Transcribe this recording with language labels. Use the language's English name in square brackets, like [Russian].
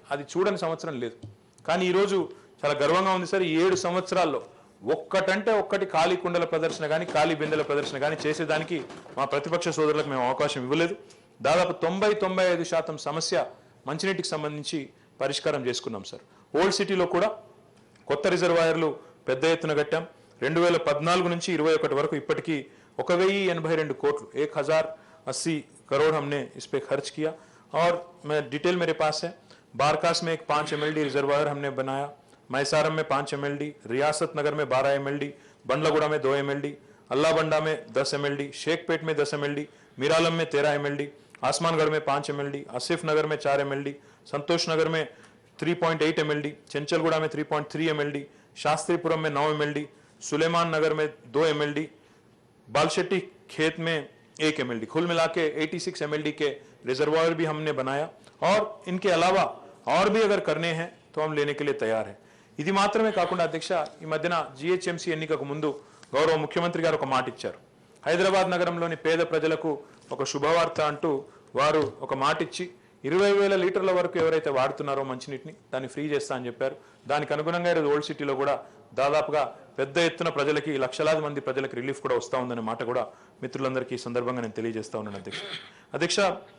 [Telugu] అది చూడని సంవత్సరం లేదు. కానీ ఈరోజు చాలా గర్వంగా ఉంది సార్, ఈ 7 సంవత్సరాల్లో ఒక్కటంటే ఒక్కటి ఖాళీ కుండల ప్రదర్శన కానీ, ఖాళీ బిందెల ప్రదర్శన కానీ చేసేదానికి మా ప్రతిపక్ష సోదరులకు మేము అవకాశం ఇవ్వలేదు. దాదాపు 90-95% సమస్య మంచినీటికి సంబంధించి పరిష్కారం చేసుకున్నాం సార్. ఓల్డ్ సిటీలో కూడా కొత్త రిజర్వాయర్లు పెద్ద ఎత్తున కట్టాం. 2014 నుంచి 21 వరకు ఇప్పటికీ 1082 కోట్లు [Hindi] 1080 करोड़ हमने इस पे खर्च किया. और मैं डिटेल मेरे पास है. बारकास में एक 5 MLD रिजर्वायर हमने बनाया, मैसारम में 5 MLD, रियासत नगर में 12 MLD, बंडलागुड़ा में 2 MLD, अल्लाबंडा में 10 MLD, शेखपेट में 10 MLD, मीरालम में 13 MLD, आसमानगढ़ में 5 MLD, आसिफ नगर में 4 MLD, संतोष नगर में 3.8 MLD, चंचलगुड़ा में 3.3 MLD, शास्त्रीपुरम में 9 MLD, सुलेमान नगर में 2 MLD, बालशेट्टी खेत में 1 MLD, कुल मिला के 86 MLD के रिजर्वायर भी हमने बनाया. और इनके अलावा और भी अगर करने हैं तो हम लेने के लिए तैयार हैं. [Telugu] ఇది మాత్రమే కాకుండా అధ్యక్ష ఈ మధ్యన జిహెచ్ఎంసీ ఎన్నికకు ముందు గౌరవ ముఖ్యమంత్రి గారు ఒక మాట ఇచ్చారు. హైదరాబాద్ నగరంలోని పేద ప్రజలకు ఒక శుభవార్త అంటూ వారు ఒక మాట ఇచ్చి 20,000 లీటర్ల వరకు ఎవరైతే వాడుతున్నారో మంచినీటిని దాన్ని ఫ్రీ చేస్తా అని చెప్పారు. దానికి అనుగుణంగా ఈరోజు ఓల్డ్ సిటీలో కూడా దాదాపుగా పెద్ద ఎత్తున ప్రజలకి, లక్షలాది మంది ప్రజలకు రిలీఫ్ కూడా వస్తూ ఉందనే మాట కూడా మిత్రులందరికీ ఈ సందర్భంగా నేను తెలియజేస్తా ఉన్నాను అధ్యక్ష.